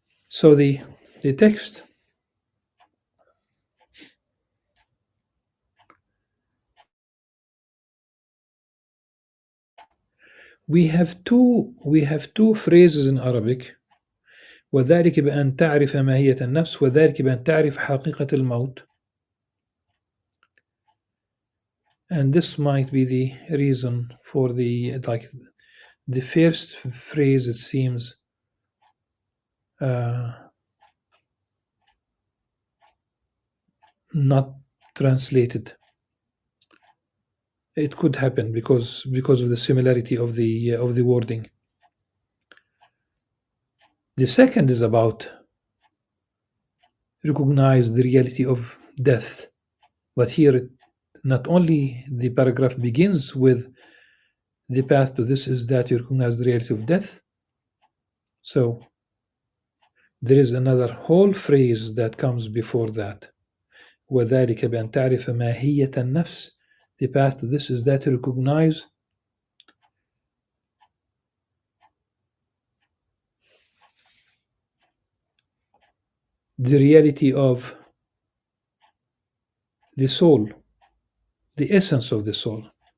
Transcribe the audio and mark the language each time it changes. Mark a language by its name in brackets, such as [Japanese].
[English] So the text we have two phrases in Arabic. [Arabic] وذلك بأن تعرف ماهية النفس وذلك بأن تعرف حقيقة الموت. [English] And this might be the reason for the first phrase, it seems not translated. It could happen because of the similarity of the wording. The second is about recognize the reality of death, but here not only the paragraph begins with the path to this is that you recognize the reality of death. So there is another whole phrase that comes before that. [Arabic] وذلك بأن تعرف ماهية النفس. [English] The path to this is that you recognize the reality of the soul, the essence of the soul.